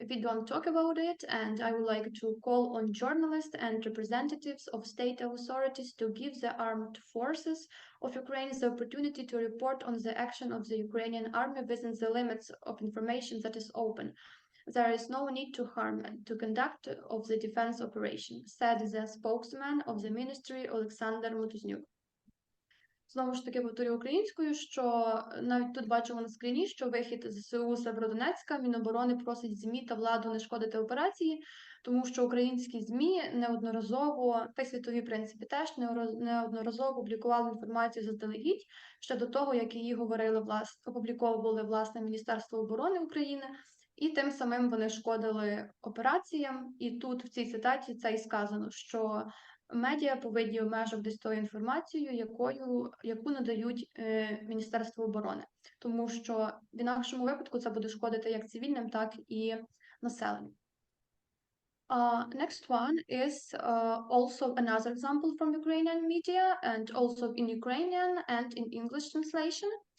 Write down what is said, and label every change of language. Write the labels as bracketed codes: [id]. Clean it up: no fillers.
[en] We don't talk about it, and I would like to call on journalists and representatives of state authorities to give the armed forces of Ukraine the opportunity to report on the action of the Ukrainian army within the limits of information that is open. There is no need to harm and to conduct of the defense operation, said the spokesman of the ministry Олександр Мотузнюк. [uk] Знову ж таки повторю українською, що навіть тут бачимо на скріні, що вихід з ЗСУ Северодонецька, Міноборони просить ЗМІ та владу не шкодити операції, тому що українські ЗМІ неодноразово, та й світові, в принципі, теж неодноразово публікували інформацію заздалегідь, ще до того, як її опубліковували власне Міністерство оборони України, і тим самим вони шкодили операціям. І тут в цій цитаті це і сказано, що медіа повинні обмежувати тою інформацією, яку надають Міністерство оборони, тому що в інакшому випадку це буде шкодити як цивільним, так і населенню. [en] Next one is also another example from Ukrainian media, and also in Ukrainian and in English translation.